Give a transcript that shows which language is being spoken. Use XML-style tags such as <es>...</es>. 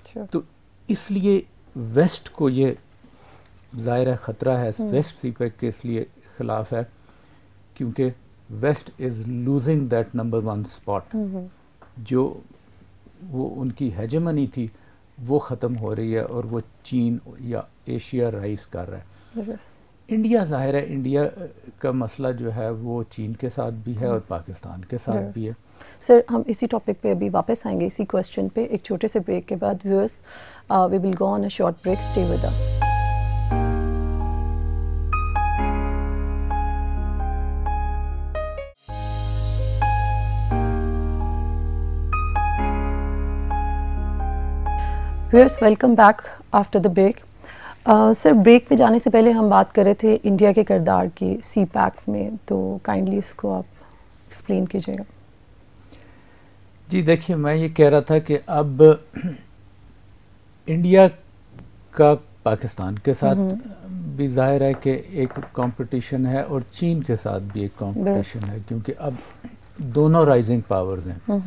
<ur>تو اس لیے ویسٹ کو یہ ظاہر ہے خطرہ ہے, ویسٹ سی پیک کے اس لیے خلاف ہے کیونکہ</ur> <en>west is losing that number 1 spot,</en> <ur>جو وہ ان کی ہیجمنی تھی وہ ختم ہو رہی ہے اور وہ چین یا ایشیا رائز کر رہا ہے. انڈیا ظاہر ہے انڈیا کا مسئلہ جو ہے وہ چین کے ساتھ بھی ہے اور پاکستان کے ساتھ بھی ہے. سر ہم اسی ٹاپک پہ ابھی واپس آئیں گے اسی کویسچن پہ ایک چھوٹے سے بریک کے بعد.</ur> <en>Viewers we will go on a short break, stay with us. Viewers welcome back after the break.</en> <ur>Sir break پہ جانے سے پہلے ہم بات کر رہے تھے انڈیا کے کردار کی سی پیک میں, تو کائنڈلی اس کو آپ ایکسپلین کیجیے گا. جی دیکھیے میں یہ کہہ رہا تھا کہ اب انڈیا کا پاکستان کے ساتھ بھی ظاہر ہے کہ ایک کمپٹیشن ہے اور چین کے ساتھ بھی ایک کمپٹیشن ہے, کیونکہ اب دونوں رائزنگ پاورز ہیں.</ur>